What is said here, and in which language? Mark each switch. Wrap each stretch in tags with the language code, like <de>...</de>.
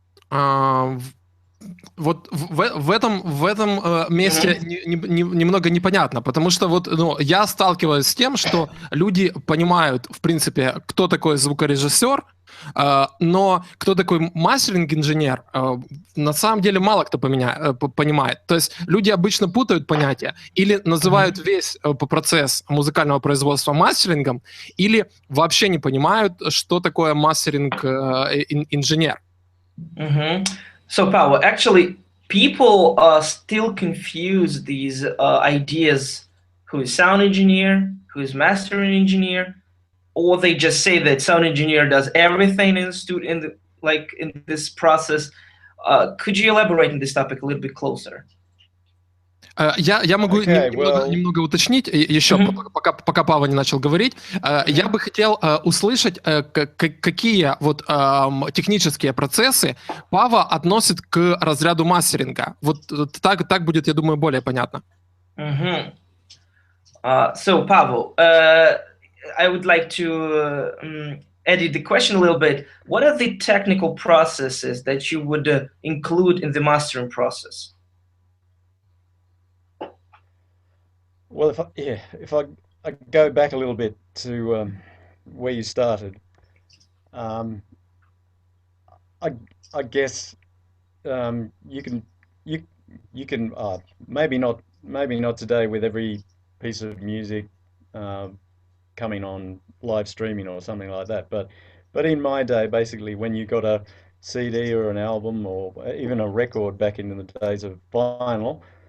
<ru>Вот в этом месте немного непонятно, потому что вот, ну, я сталкиваюсь с тем, что люди понимают, в принципе, кто такой звукорежиссер, но кто такой мастеринг-инженер, на самом деле мало кто понимает. То есть люди обычно путают понятия, или называют весь процесс музыкального производства мастерингом, или вообще не понимают, что такое мастеринг-инженер.</ru> <en>So, Paavo, actually, people still confuse these ideas, who is sound engineer, who is mastering engineer, or they just say that sound engineer does everything in this process. Could you elaborate on this topic a little bit closer?</en> <ru>Я могу немного уточнить еще, пока Пава не начал говорить. Я бы хотел услышать, какие вот технические процессы Пава относит к разряду мастеринга. Вот так будет, я думаю, более понятно.</ru> <en>So, Paavo, I would like to edit the question a little bit. What are the technical processes that you would include in the mastering process? Well, if I go back a little bit to where you started, I guess you can maybe not today with every piece of music coming on live streaming or something like that, but in my day, basically, when you got a CD or an album or even a record back in the days of vinyl,</en>